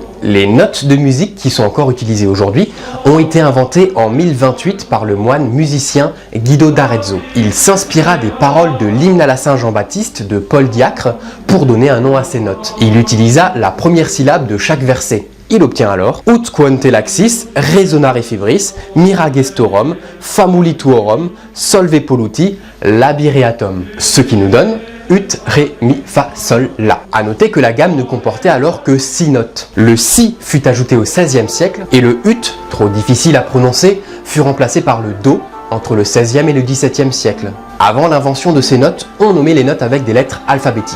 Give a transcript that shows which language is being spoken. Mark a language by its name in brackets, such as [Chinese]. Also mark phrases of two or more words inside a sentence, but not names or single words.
[French] Les notes de musique qui sont encore utilisées aujourd'hui ont été inventées en 1028 par le moine musicien Guido d'Arezzo. Il s'inspira des paroles de l'hymne à la Saint-Jean-Baptiste de Paul Diacre pour donner un nom à ces notes. Il utilisa la première syllabe de chaque verset. Il obtient alors [Latin] Ut quante laxis, resonare febris, miragestorum, famulituorum, solve polluti, labireatum. [French] Ce qui nous donne Ut, Ré, Mi, Fa, Sol, La. A noter que la gamme ne comportait alors que 6 notes. Le Si fut ajouté au 16e siècle et le Ut, trop difficile à prononcer, fut remplacé par le Do entre le 16e et le 17e siècle. Avant l'invention de ces notes, on nommait les notes avec des lettres alphabétiques.